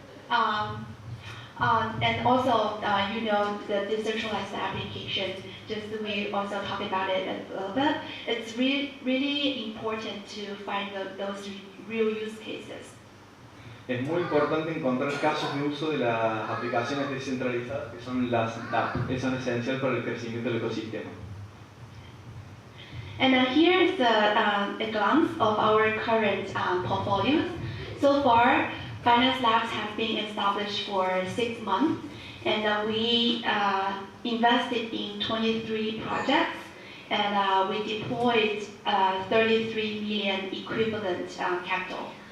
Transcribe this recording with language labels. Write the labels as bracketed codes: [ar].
[en] And also, the decentralized application, just we also talk about it a little bit. It's really important to find those real use cases. [es] Es muy importante encontrar casos de uso de las aplicaciones descentralizadas, que son las DApp. Eso es esencial para el crecimiento del ecosistema. [en] And here is a glance of our current portfolios. So far, Binance Labs has been established for 6 months, and we invested in 23 projects, and we deployed 33 million equivalent capital.